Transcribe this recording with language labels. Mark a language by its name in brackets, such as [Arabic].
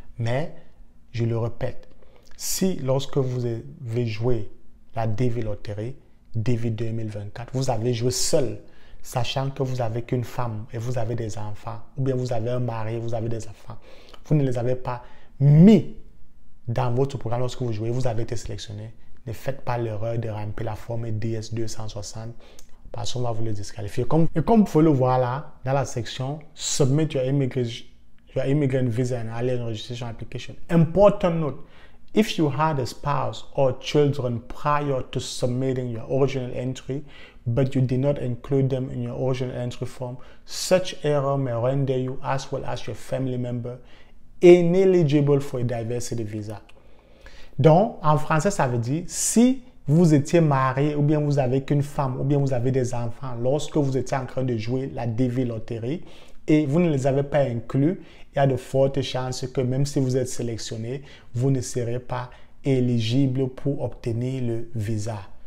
[French] Mais je le répète, si lorsque vous avez joué la DV Loterie, DV 2024, vous avez joué seul, sachant que vous n'avez qu'une femme et vous avez des enfants, ou bien vous avez un mari, vous avez des enfants, vous ne les avez pas mis dans votre programme lorsque vous jouez, vous avez été sélectionné. Ne faites pas l'erreur de remplir la forme DS260 parce qu'on va vous le disqualifier. Et comme vous pouvez le voir là, dans la section « [English] Submit your immigrant visa and alien registration application ». Important note, if you had a spouse or children prior to submitting your original entry, but you did not include them in your original entry form, such error may render you as well as your family member ineligible for a diversity visa. [French] Donc, en français, ça veut dire, si vous étiez marié ou bien vous avez qu'une femme ou bien vous avez des enfants lorsque vous étiez en train de jouer la DV Loterie et vous ne les avez pas inclus, il y a de fortes chances que même si vous êtes sélectionné, vous ne serez pas éligible pour obtenir le visa.